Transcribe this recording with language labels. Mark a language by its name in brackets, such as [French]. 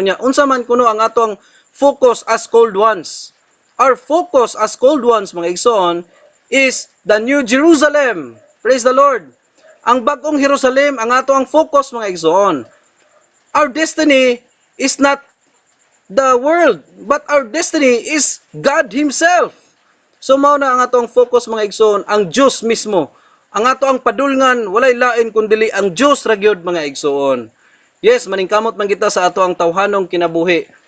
[Cebuano] Unya unsa man kuno ang atong focus [English] as called ones. Our focus as called ones [Cebuano] mga igsoon [English] is the New Jerusalem. Praise the Lord. [Cebuano] Ang bagong Jerusalem ang ato ang focus mga igsoon. [English] Our destiny is not the world, but our destiny is God Himself. [Cebuano] So mao na ang atong focus mga igsoon, ang Diyos mismo. Ang ato ang padulngan walay lain kundi ang Diyos ra gyud mga igsoon. Yes, maningkamot man kita sa ato ang tawhanong kinabuhi.